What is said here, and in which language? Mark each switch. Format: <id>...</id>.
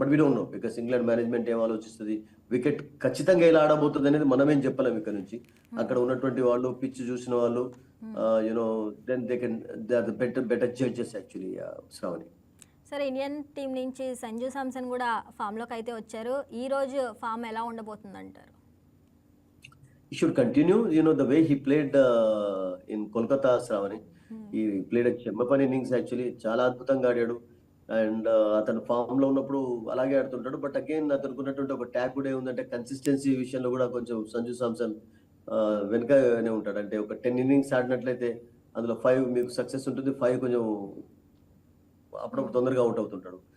<en>but we don't know because</en> <te>England management ఏం ఆలోచిస్తుంది, wicket ఖచ్చితంగా ఎలా ఆడబోతుంది అనేది మనమేం చెప్పలేము ఇక్కడ నుంచి. అక్కడ ఉన్నటువంటి వాళ్ళు పిచ్ చూసిన వాళ్ళు</te> <en>then they are the better judges actually</en> <te>Shravani. సరే, ఇండియన్ టీం నుంచి సంజు శాంసన్ కూడా ఫామ్లోకి అయితే వచ్చారు. ఈ రోజు ఫామ్ ఎలా ఉండబోతుంది అంటారు?</te> <en>He should continue, the way he played in Kolkata, Shravani.</en> <te>ఈ ప్లేడ్ చెమ్మపని ఇన్నింగ్స్ యాక్చువల్లీ చాలా అద్భుతంగా ఆడాడు. అండ్ అతను ఫామ్ లో ఉన్నప్పుడు అలాగే ఆడుతుంటాడు. బట్ అగైన్ అతనికి ఉన్నటువంటి ఒక ట్యాగ్ కూడా ఏముందంటే కన్సిస్టెన్సీ విషయంలో కూడా కొంచెం సంజు సామ్సన్ వెనుకనే ఉంటాడు. అంటే ఒక 10 ఇన్నింగ్స్ ఆడినట్లయితే అందులో 5 మీకు సక్సెస్ ఉంటుంది, 5 కొంచెం అప్పుడప్పుడు తొందరగా అవుట్ అవుతుంటాడు.</te>